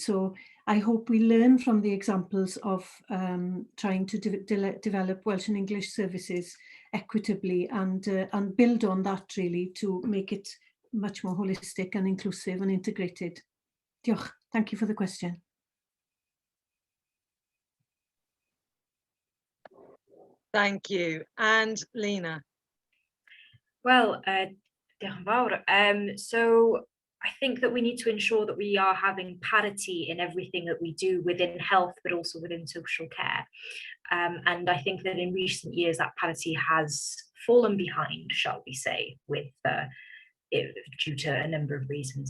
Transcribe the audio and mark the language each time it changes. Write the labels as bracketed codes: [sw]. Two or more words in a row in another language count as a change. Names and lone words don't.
[en] So I hope we learn from the examples of trying to develop Welsh and English services equitably, and build on that really to make it much more holistic and inclusive and integrated. [cy] Diolch. [en] Thank you for the question. Thank you. And Lena. Well, [cy] diolch yn fawr. [en] So I think that we need to ensure that we are having parity in everything that we do within health, but also within social care. And I think that in recent years, that parity has fallen behind, shall we say, with due to a number of reasons.